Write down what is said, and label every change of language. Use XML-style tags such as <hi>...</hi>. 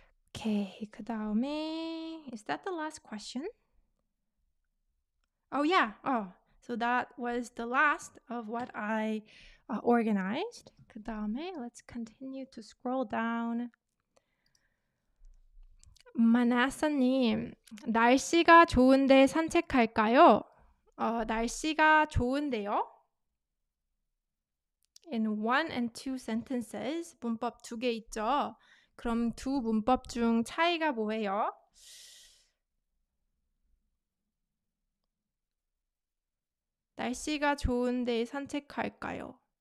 <en>Okay,</en> <ko>그 다음에</ko> <en>is that the last question? Oh yeah. So that was the last of what I organized.</en> <ko>그 다음에</ko> <en>let's continue to scroll down.</en> <ko>마나사님, 날씨가 좋은데 산책할까요? 날씨가 좋은데요?</ko> <en>In 1 and 2 sentences,</en> <ko>문법 2개 있죠? 그럼 두 문법 중 차이가 뭐예요? 날씨가 좋은데 산책할까요?</ko>